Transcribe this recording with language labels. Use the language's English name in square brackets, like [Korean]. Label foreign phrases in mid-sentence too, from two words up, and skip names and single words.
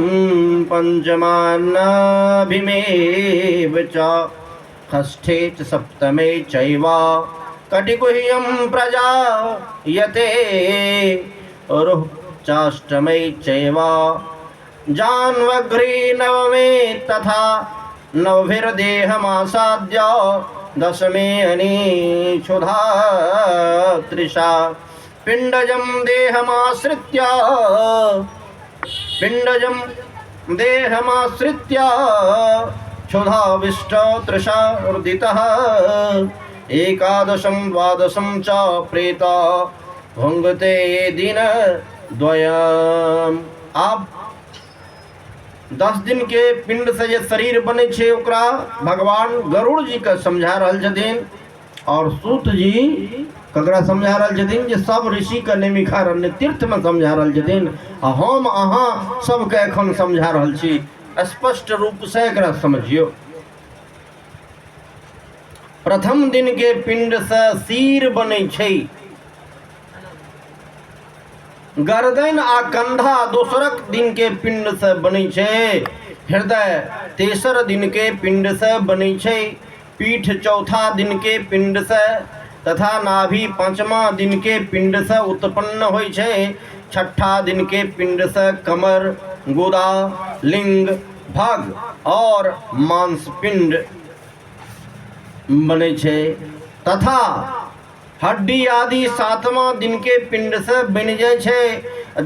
[Sanskrit] पंचमान्नाभिमेव च, षष्ठे च सप्तमे चैव कटिकुह्यं प्रजायते, रुः चाष्टमे चैव जान्वघ्रे नवमे तथा नवभिर्देहमासाद्य, दशमे अनीक्षुधा तृषा पिंडजं देहमाश्रित्य, पिंडजं देहमाश्रित्य क्षुधाविष्ट तृषा उर्दितः, एकादशं द्वादशं च प्रेत भुङ्क्ते दिन द्वयम्। [Maithili] अब 10 दिन के पिंड से जे शरीर बने छे ओकरा भगवान गरुड़ जी के समझा रहल छथिन और सूत जी ककरा समझा रहल छथिन जे सब ऋषि के नेमिखारण्य तीर्थ में समझा रहल छथिन आ हम अहाँ सबके एखन समझा रहल छी। स्पष्ट रूप से एकरा समझियो। प्रथम दिन के पिंड से सिर बने छे, गर्दन आ कंधा दोसरक दिन के पिंड से बने छे, हृदय तेसर दिन के पिंड से बने छे, पीठ चौथा दिन के पिंड से तथा नाभि पांचवा दिन के पिंड से उत्पन्न होय छे, छठा दिन के पिंड से कमर, गुदा, लिंग, भग और मांस पिंड बने छे तथा हड्डी आदि सातवां दिन के पिंड से बन जाए छे।